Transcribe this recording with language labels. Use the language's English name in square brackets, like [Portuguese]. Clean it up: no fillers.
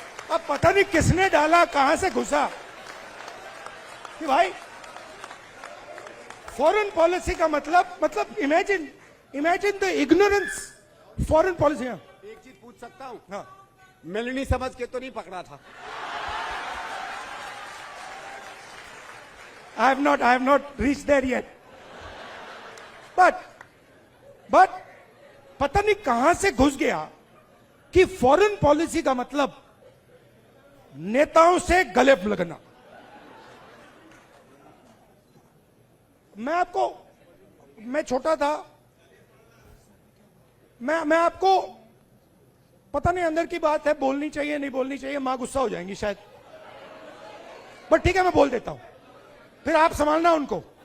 [Hindi] अब पता नहीं किसने डाला, कहां से घुसा कि भाई फॉरेन पॉलिसी का मतलब [English] imagine the ignorance [Hindi] foreign policy. एक चीज पूछ सकता हूँ? हाँ, मेलनी समझ के तो नहीं पकड़ा था? [English] I have not reached there yet. [Hindi] But पता नहीं कहां से घुस गया कि फॉरेन पॉलिसी का मतलब नेताओं से गले लगना। मैं छोटा था, मैं आपको, पता नहीं अंदर की बात है, बोलनी चाहिए नहीं बोलनी चाहिए, मां गुस्सा हो जाएंगी शायद, बट ठीक है मैं बोल देता हूं, फिर आप संभालना उनको।